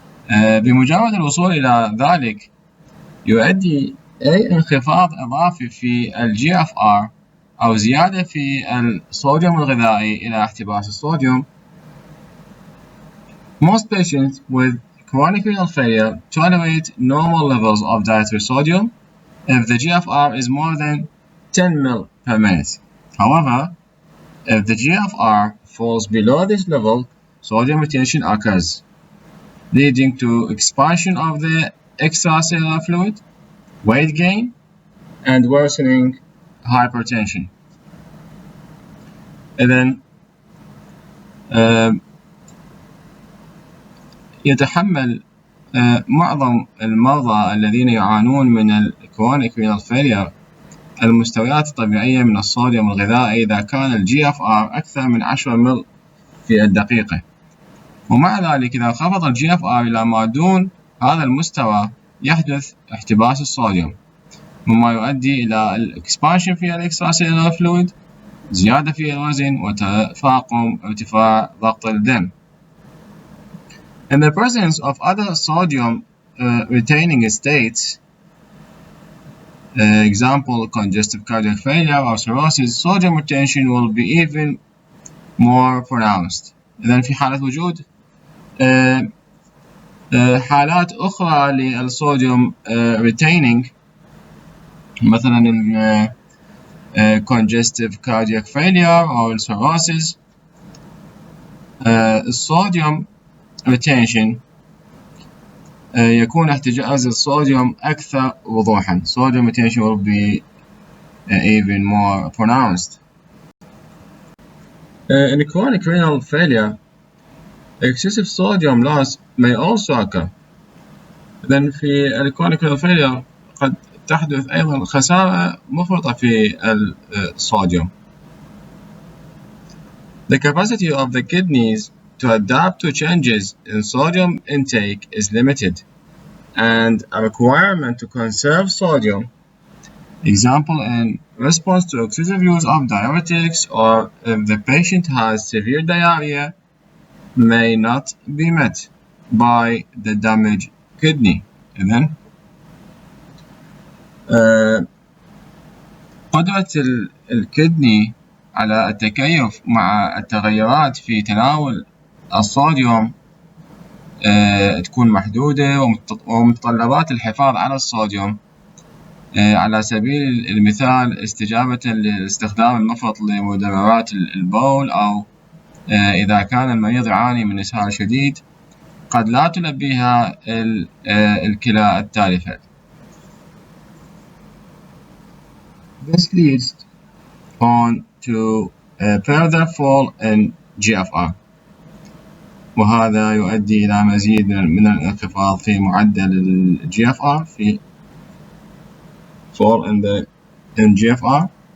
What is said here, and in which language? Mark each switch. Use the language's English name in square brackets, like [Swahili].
[Arabic] بمجرد الوصول إلى ذلك، يؤدي أي انخفاض إضافي في ال GFR أو زيادة في الصوديوم الغذائي إلى احتباس الصوديوم. [English] Most patients with chronic renal failure tolerate normal levels of dietary sodium if the GFR is more than 10 ml per minute. However, if the GFR falls below this level, sodium retention occurs, leading to expansion of the extracellular fluid, weight gain, and worsening hypertension. [Arabic] إذن يتحمل معظم المرضى الذين يعانون من الكرونيك رينال فيلير المستويات الطبيعية من الصوديوم الغذائي إذا كان ال GFR أكثر من 10 مل في الدقيقة. ومع ذلك إذا انخفض ال GFR إلى ما دون هذا المستوى، يحدث احتباس الصوديوم، مما يؤدي إلى الإكسبانشن في الإكستراسيلولار فلويد، زيادة في الوزن، وتفاقم ارتفاع ضغط الدم. [English] In the presence of other sodium retaining states, example congestive cardiac failure or cirrhosis, sodium retention will be even more pronounced. [Arabic] إذن في حالة وجود حالات أخرى للصوديوم retaining، مثلا [English] congestive cardiac failure or cirrhosis، [Arabic] الصوديوم retention يكون احتجاز الصوديوم أكثر وضوحا. [English] Sodium retention will be even more pronounced. In chronic renal failure, excessive sodium loss may also occur. [Arabic] إذن في [English] chronic renal failure [Arabic] قد تحدث أيضا خسارة مفرطة في الصوديوم. [English] The capacity of the kidneys to adapt to changes in sodium intake is limited, and a requirement to conserve sodium, example in response to excessive use of diuretics or if the patient has severe diarrhea, may not be met by the damaged kidney. [Arabic] إذن قدرة الكدني على التكيف مع التغيرات في تناول الصوديوم تكون محدودة، ومتطلبات الحفاظ على الصوديوم على سبيل المثال استجابة لاستخدام المفرط لمدررات البول، أو إذا كان المريض يعاني من إسهال شديد قد لا تلبيها الكلى التالفة. [English] This leads on to further fall in GFR، [Arabic] وهذا يؤدي إلى مزيد من الانخفاض في معدل ال GFR [English] في fall in GFR.